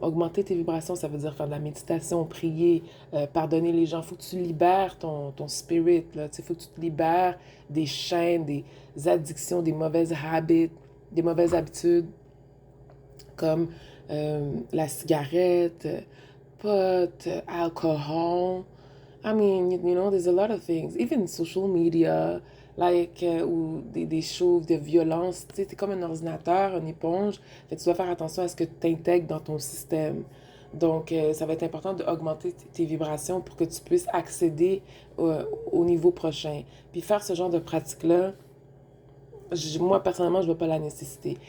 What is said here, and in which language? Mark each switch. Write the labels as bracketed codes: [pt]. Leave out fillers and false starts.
[fr] Augmenter tes vibrations, ça veut dire faire de la méditation, prier, pardonner les gens. Il faut que tu libères ton spirit. Il faut que tu te libères des chaînes, des addictions, des mauvaises habits, des mauvaises habitudes comme la cigarette, pot, alcohol. [en] I mean, you know, there's a lot of things. Even social media, like, [fr] ou des choses de violence. Tu sais, t'es comme un ordinateur, une éponge. Fait que tu dois faire attention à ce que tu intègres dans ton système. Donc, ça va être important d'augmenter tes vibrations pour que tu puisses accéder au niveau prochain. Puis faire ce genre de pratique-là, moi, personnellement, je ne vois pas la nécessité.